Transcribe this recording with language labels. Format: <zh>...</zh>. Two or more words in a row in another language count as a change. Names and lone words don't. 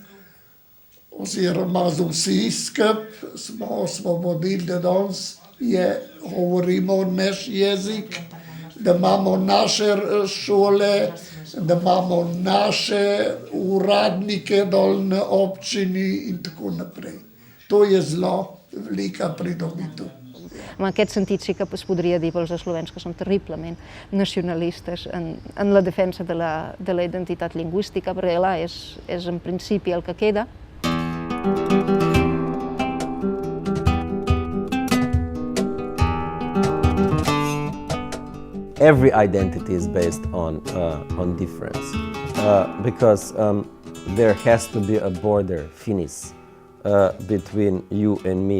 <sl>oziroma z vsi skupaj smo osvobodili, da danes govorimo naš jezik, da imamo naše šole, da imamo naše uradnike dol na občini in tako naprej. To je zelo velika pridobitev.</sl> <ca>En aquest sentit sí que es podria dir pels eslovens que són terriblement nacionalistes en la defensa de la identitat lingüística, perquè clar, és en principi el que queda.</ca> <en>Every identity is based on difference, because there has to be a border, finis, between you and me.</en>